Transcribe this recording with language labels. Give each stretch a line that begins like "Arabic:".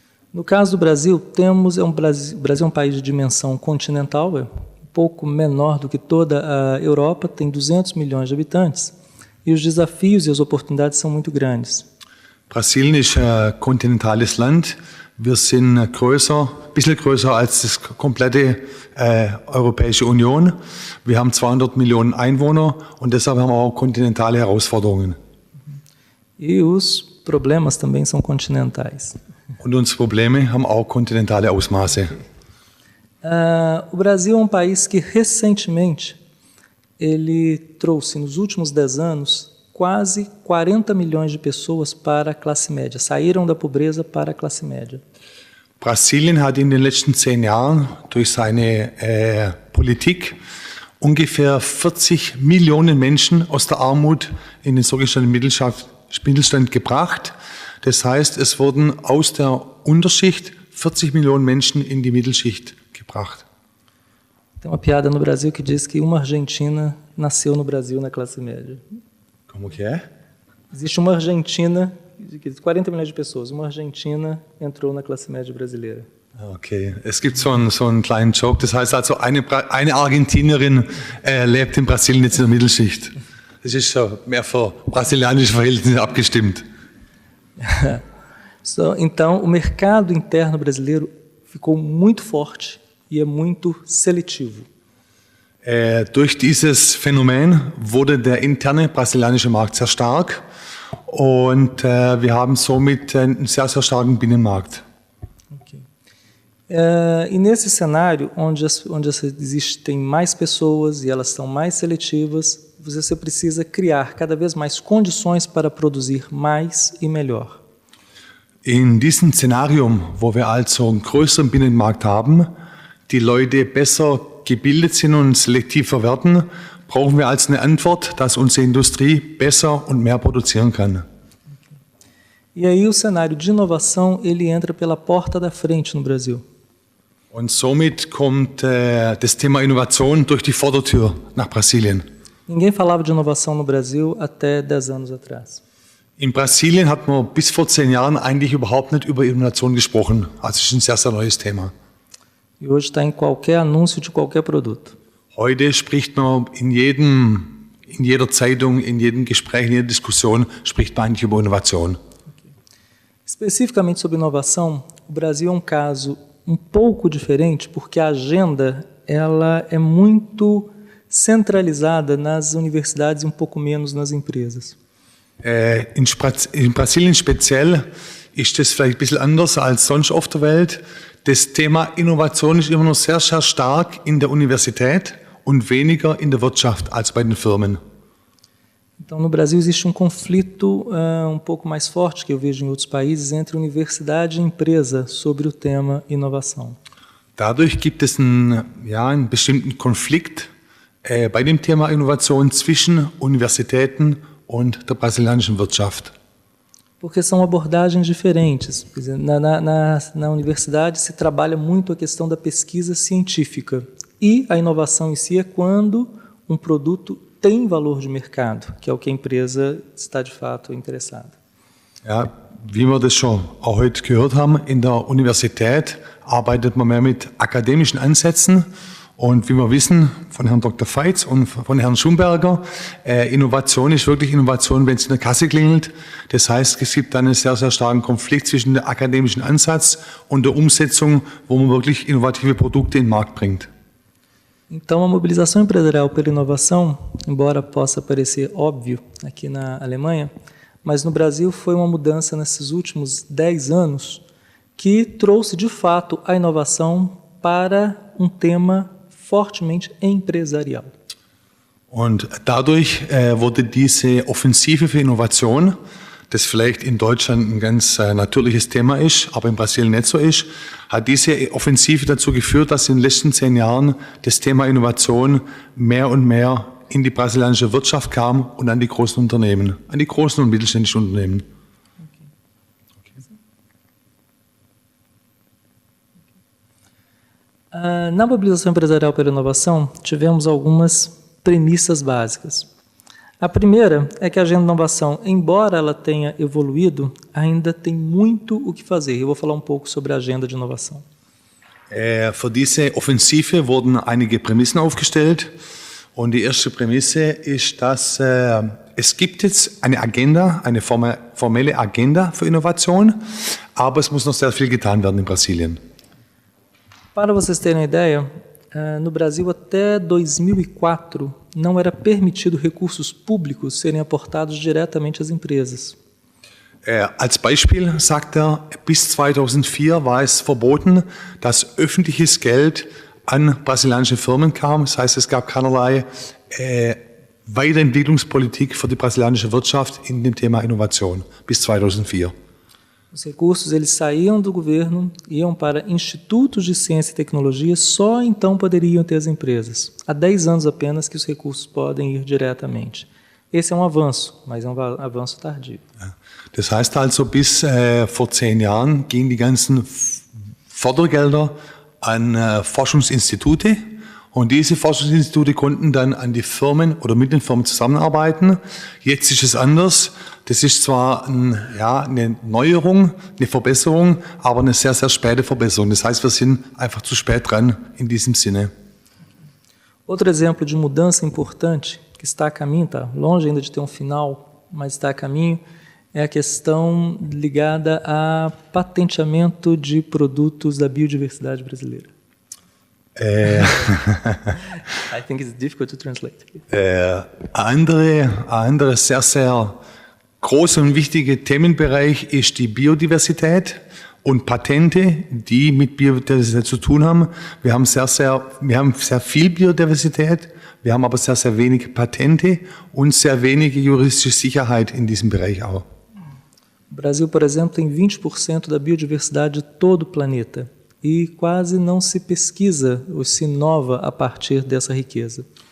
Portuguese: No caso do Brasil, o Brasil é um país de dimensão continental, é um pouco menor do que toda a Europa, tem 200 milhões de habitantes e os desafios e as oportunidades são muito grandes.
German: Brasilien ist ein kontinentales Land. Wir sind ein bisschen größer als das komplette Europäische Union. Wir haben 200 Millionen Einwohner und deshalb haben wir auch kontinentale Herausforderungen.
Portuguese: E os problemas também são continentais.
German: Und unsere Probleme haben auch kontinentale Ausmaße.
Portuguese: O Brasil é um país que recentemente ele trouxe nos últimos 10 anos quase 40 milhões de pessoas para a classe média, saíram da pobreza para a classe média.
German: Brasilien hat in den letzten 10 Jahren durch seine Politik ungefähr 40 Millionen Menschen aus der Armut in den sogenannten Mittelstand gebracht. Das heißt, es wurden aus der Unterschicht 40 Millionen Menschen in die Mittelschicht gebracht.
Portuguese: Tem uma piada no Brasil que diz que uma argentina nasceu no Brasil na classe média. Como que é? Existe uma Argentina, 40 milhões de pessoas, uma Argentina entrou na classe média brasileira.
German: Okay, es gibt so einen kleinen Joke, das heißt also, eine Argentinerin lebt in Brasilien jetzt in der Mittelschicht. Das ist so mehr für brasilianische Verhältnisse abgestimmt.
Portuguese: Então, o mercado interno brasileiro ficou muito forte e é muito seletivo.
German: Durch dieses Phänomen wurde der interne brasilianische Markt sehr stark und wir haben somit einen sehr, sehr starken Binnenmarkt. Okay.
Portuguese: E nesse cenário, onde existem mais pessoas e elas são mais seletivas, você precisa criar cada vez mais condições para produzir mais e melhor.
German: In diesem Szenarium, wo wir also einen größeren Binnenmarkt haben, die Leute besser gebildet sind und selektiver werden, brauchen wir als eine Antwort, dass unsere Industrie besser und mehr produzieren kann.
Portuguese: E aí o cenário de inovação ele entra pela porta da frente no Brasil.
German: Und somit kommt das Thema Innovation durch die Vordertür nach Brasilien.
Portuguese: Ninguém falava de inovação no Brasil até 10 anos atrás.
German: In Brasilien hat man bis vor 10 Jahren eigentlich überhaupt nicht über Innovation gesprochen. Also es ist ein sehr, sehr neues Thema.
Portuguese: E hoje está em qualquer anúncio de qualquer produto.
German: Heute spricht man in jeder Zeitung, in jedem Gespräch, in jeder Diskussion spricht man eigentlich über Innovation. Okay.
Portuguese: Especificamente sobre inovação, o Brasil é um caso um pouco diferente porque a agenda ela é muito centralizada nas universidades e um pouco menos nas empresas.
German: In Brasilien speziell ist das vielleicht ein bisschen anders als sonst auf der Welt. Das Thema Innovation ist immer noch sehr, sehr stark in der Universität und weniger in der Wirtschaft als bei den Firmen.
Portuguese: Então, no Brasil existe conflito pouco mais forte que eu vejo em outros países entre universidade e empresa sobre o tema inovação.
German: Dadurch gibt es einen bestimmten Konflikt bei dem Thema Innovation zwischen Universitäten und der brasilianischen Wirtschaft.
Portuguese: Porque são abordagens diferentes. Quer dizer, na universidade se trabalha muito a questão da pesquisa científica e a inovação em si é quando um produto tem valor de mercado, que é o que a empresa está de fato interessada.
German: Ja, wie wir das schon auch heute gehört haben, in der Universität arbeitet man mehr mit akademischen Ansätzen. Und wie wir wissen von Herrn Dr. Veits und von Herrn Schumberger, Innovation ist wirklich Innovation, wenn es in der Kasse klingelt. Das heißt, es gibt einen sehr, sehr starken Konflikt zwischen dem akademischen Ansatz und der Umsetzung, wo man wirklich innovative Produkte in den Markt bringt.
Portuguese: Então, a mobilização empresarial pela inovação, embora possa parecer óbvio aqui na Alemanha, mas no Brasil foi uma mudança nesses últimos 10 anos que trouxe, de fato, a inovação para tema fortemente empresarial.
German: Und dadurch wurde diese Offensive für Innovation, das vielleicht in Deutschland ein ganz natürliches Thema ist, aber in Brasilien nicht so ist, hat diese Offensive dazu geführt, dass in den letzten 10 Jahren das Thema Innovation mehr und mehr in die brasilianische Wirtschaft kam und an die großen Unternehmen, an die großen und mittelständischen Unternehmen.
Portuguese: Na mobilização empresarial pela inovação, tivemos algumas premissas básicas. A primeira é que a agenda de inovação, embora ela tenha evoluído, ainda tem muito o que fazer. Eu vou falar pouco sobre a agenda de inovação.
German: Für diese Offensive wurden einige Prämissen aufgestellt. Und die erste Prämisse ist, dass es gibt jetzt eine Agenda, eine formelle Agenda für Innovation, aber es muss noch sehr viel getan werden in Brasilien.
Portuguese: Para vocês terem uma ideia, no Brasil até 2004 não era permitido recursos públicos serem aportados diretamente às empresas.
German: Als Beispiel sagt bis 2004 war es verboten, dass öffentliches Geld an brasilianische Firmen kam. Das heißt, es gab keinerlei Weiterentwicklungspolitik für die brasilianische Wirtschaft in dem Thema Innovation bis 2004.
Portuguese: Os recursos eles saíam do governo, iam para institutos de ciência e tecnologia, só então poderiam ter as empresas. Há 10 anos apenas que os recursos podem ir diretamente. Esse é avanço, mas é avanço tardio.
German: Das heißt also, bis vor 10 Jahren gingen die ganzen Fördergelder an Forschungsinstitute und diese Forschungsinstitute konnten dann an die Firmen oder mit den Firmen zusammenarbeiten. Jetzt ist es anders. Das ist zwar eine Neuerung, eine Verbesserung, aber eine sehr, sehr späte Verbesserung. Das heißt, wir sind einfach zu spät dran in diesem Sinne.
Portuguese: Outro exemplo de mudança importante que está a caminho, está longe ainda de ter final, mas está a caminho, é a questão ligada a patenteamento de produtos da biodiversidade brasileira.
English: I think it's difficult to translate.
German: Ein anderer sehr, sehr großer und wichtiger Themenbereich ist die Biodiversität und Patente, die mit Biodiversität zu tun haben. Wir haben sehr viel Biodiversität, wir haben aber sehr, sehr wenig Patente und sehr wenige juristische Sicherheit in diesem Bereich auch.
Portuguese: O Brasil, por exemplo, tem 20% da biodiversidade de todo o planeta e quase não se pesquisa ou se inova a partir dessa riqueza.